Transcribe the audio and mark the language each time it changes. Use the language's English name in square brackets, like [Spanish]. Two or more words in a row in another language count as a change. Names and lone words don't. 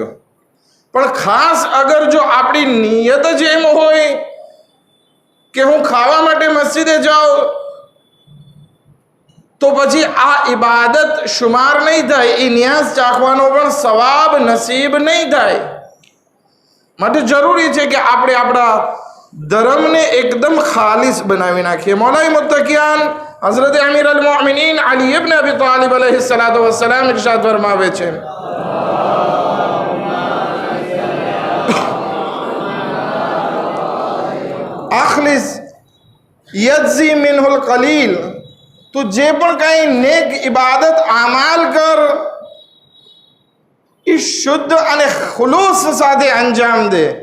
[Gujarati] પણ ખાસ અગર જો આપણી નિયત જ એમ હોય કે હું ખાવા માટે મસ્જિદે જાઉં, તો પછી આ ઇબાદત શુમાર નહીં થાય, એ નિયાઝ ચાખવાનો પણ સવાબ નસીબ નહીં થાય. માટે જરૂરી છે કે આપણે આપણા ધર્મને એકદમ ખાલિસ બનાવી નાખીએ. મૌલાઈ મુત્તકિયાન હઝરત અમીર અલ મોમિનીન અલી ઇબ્ન અબી તાલિબ [Arabic] عليه الصلاة والسلام [Gujarati] इरशाद फरमावे છે, [Arabic] أخلص يجزي منه القليل. [Gujarati] તું જે પણ કાંઈ નેક ઇબાદત આમાલ કર એ શુદ્ધ અને ખુલૂસ સાથે અંજામ દે.